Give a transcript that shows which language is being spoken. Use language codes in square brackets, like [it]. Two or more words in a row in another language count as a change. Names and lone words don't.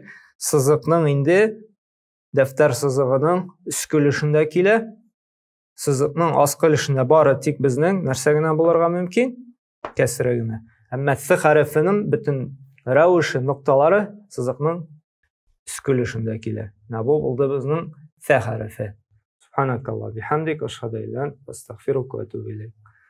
[tt] Сызыкның инде дәфтәр сызыгының өске өлешендә килә. Сызыкның аскы өлешендә бары тик безнең нәрсә генә булырга мөмкин? Кәсре генә. Әмма с хәрефенең бөтен рәвеше, нокталары сызыкның өске өлешендә килә. Бу булды безнең с хәрефе. [ar] سبحانك اللهم بحمدك أشهد أن لا إله إلا أنت أستغفرك وأتوب إليك.